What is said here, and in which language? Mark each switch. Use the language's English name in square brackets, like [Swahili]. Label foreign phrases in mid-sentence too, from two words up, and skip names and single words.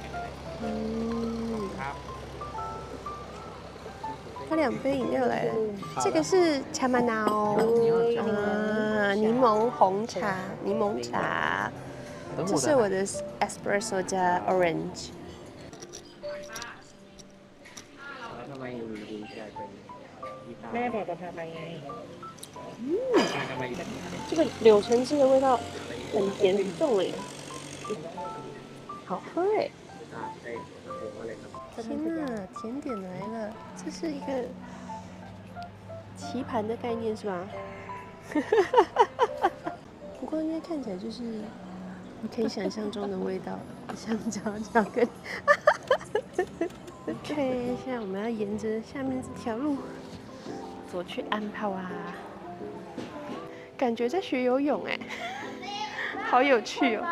[Chinese] 它2杯饮料来了，这个是茶马挠啊，柠檬红茶、柠檬茶。这是我的 espresso 加 orange。 [Thai] ทำไมอยู่ดีๆกลายเป็นกีตาร์ แม่บอกจะพาไปไงทำไม [Chinese] 这个柳橙汁的味道很甜很重哎，好喝哎！ [Thai] ได้ผมอะไรครับ [Chinese] 天呐，甜点来了，这是一个棋盘的概念是吧？不过因为看起来就是可以想象中的味道，香蕉巧克力。看一下，我们要沿着下面这条路走去安泡啊，感觉在学游泳哎，好有趣哦！